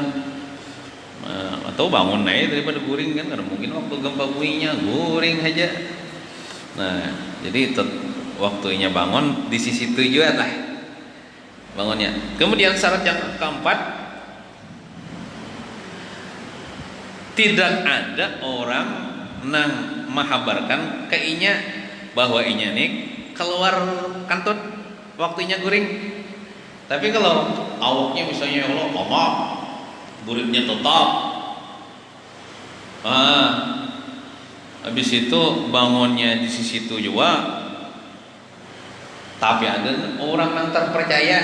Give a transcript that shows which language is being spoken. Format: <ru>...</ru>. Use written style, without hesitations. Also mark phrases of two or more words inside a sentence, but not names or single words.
<id>Atau bangun naik daripada guring kan, karena mungkin waktu gempa buminya guring aja. Nah, jadi waktunya bangun di sisi tujuan lah bangunnya. Kemudian syarat yang keempat, tidak ada orang nang menghabarkan ke inya bahwa inya nih keluar kantut waktunya guring. Tapi kalau awaknya misalnya</id> <ar>يا الله</ar> <id>mama muridnya tetap habis itu bangunnya di sisi tujuan, tapi ada orang yang terpercaya.</id>